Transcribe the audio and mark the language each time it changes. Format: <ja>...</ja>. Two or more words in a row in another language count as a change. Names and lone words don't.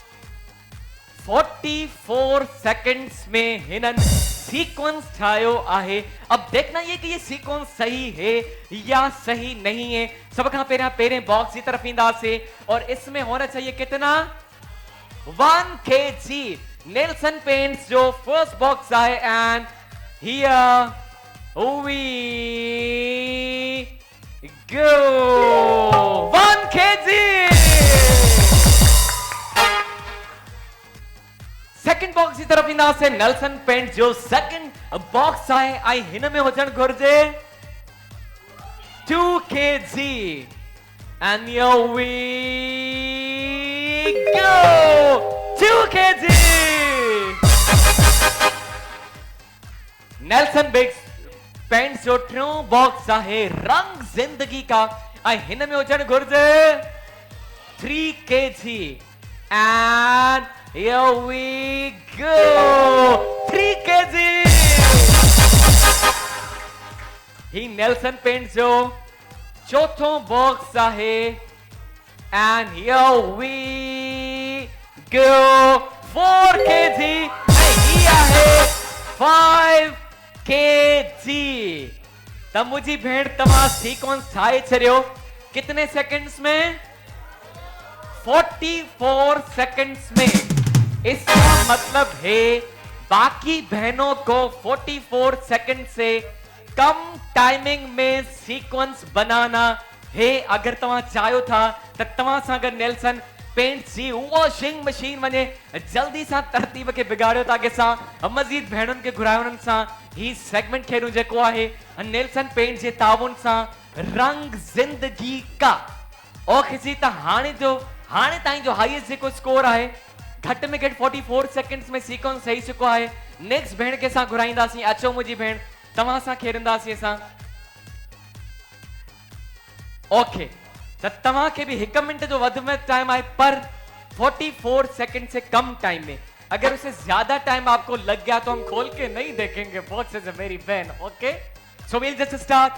<sd>44 सेकंड्स में हिनन सीक्वेंस ठायो आहे।</sd> <hi>अब देखना ये कि ये सीक्वेंस सही है या सही नहीं है।</hi> <sd>सब खां पहिरें बॉक्स की तरफ ईंदासीं</sd> <hi>और इसमें होना चाहिए कितना?</hi> <sd>1 kg। नेल्सन पेंट्स जो फर्स्ट बॉक्स आहे</sd> <en>and here we go</en> <sd>1 kg। सेकंड बॉक्स की तरफ ईंदा से नेल्सन पेंट जो सेकंड बॉक्स आहे आई हिन में हुजण घुर्जे 2 kg</sd> <en>and here we go</en> <sd>2 kg। नेल्सन पेंट्स जो टियों बॉक्स आहे रंग जिंदगी का ऐं हिन में हुजण घुर्जे 3 kg</sd> <en>and here we go</en> <sd>3 kg। ही नेल्सन पेंट्स जो चौथों बॉक्स आहे</sd> <en>and here we go</en> <sd>4 kg ऐं ही आहे 5 kg। तब मुझी भेड़ तव्हां सीक्वेंस ठाहे छड़ियो कितने सेकंड्स में? 44 सेकंड्स में।</sd> <hi>इसका मतलब है बाकी बहनों को 44 सेकंड से कम टाइमिंग में सीक्वेंस बनाना है।</hi> <sd>अगर तव्हां चाहियो था तो तव्हां सां अगर नेल्सन पेंट्स जी वॉशिंग मशीन वने जल्दी सा तरतीब के बिगाड़ियो ताकि असां मजीद भेणुनि के घुरायो उन्हनि सां ही सेगमेंट खेॾूं जेको आहे नेल्सन पेंट जे ताउन सां रंग जिंदगी का। ओके जी, त हाणे ताईं जो हाईएस्ट जेको स्कोर आहे घट में घट 44 सेकंड्स में सीक्वेंस सही चुको आहे। नेक्स्ट भेण के सां घुराईंदासीं। अचो मुंहिंजी भेण, तव्हां सां खेॾंदासीं असां।</sd> <hi>ओके,</hi> <sd>त तव्हां खे भी 1 मिनट जो वध में टाइम आहे</sd> <hi>पर 44 सेकंड से कम टाइम में अगर उसे ज्यादा टाइम आपको लग गया तो हम खोल के नहीं देखेंगे बॉक्सेस है मेरी बहन, ओके?</hi> <en>So we'll just start.</en>